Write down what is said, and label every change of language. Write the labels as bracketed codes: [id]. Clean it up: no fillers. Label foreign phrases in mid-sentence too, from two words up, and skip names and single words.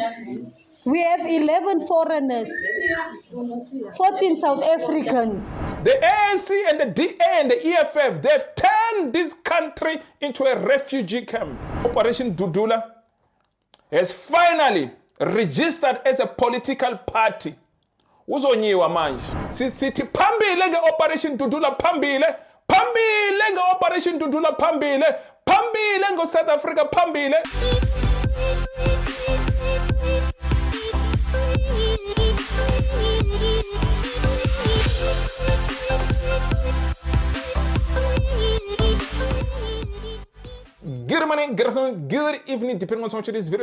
[en] We have 11 foreigners, 14 South Africans. The ANC and the DA and the EFF, they've turned this country into a refugee camp. Operation Dudula has finally registered as a political party. [zu] Uzonyiwa manje. Sithi phambile nge Operation Dudula phambile. Phambile nge Operation Dudula phambile. Phambile nge South Africa phambile. [en] Good morning, good afternoon, good evening, depending on which this video.